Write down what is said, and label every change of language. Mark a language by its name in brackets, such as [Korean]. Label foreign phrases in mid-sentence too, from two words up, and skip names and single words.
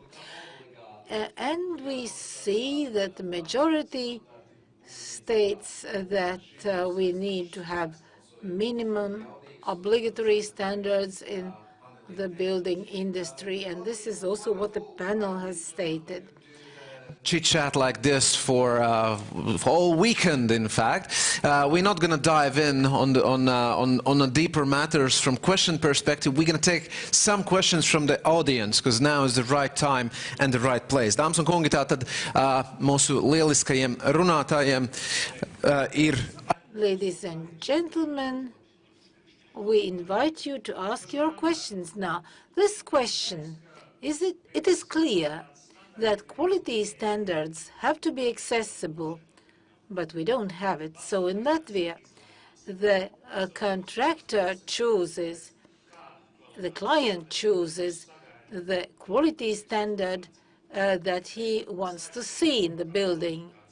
[English] And we see that the majority states that we need to have minimum obligatory standards in the building industry, and this is also what the panel has stated. Chit-chat like this for all weekend, in fact. We're not going to dive in on the deeper matters from question perspective. We're going to take some questions from the audience, because now is the right time and the right place. [Latvian] Dāmas un kungi, tātad mūsu lieliskajiem runātājiem ir... [English] Ladies and gentlemen, we invite you to ask your questions now. This question, it is clear that quality standards have to be accessible, but we don't have it. So in Latvia, the contractor chooses, the client chooses the quality standard that he wants to see in the building.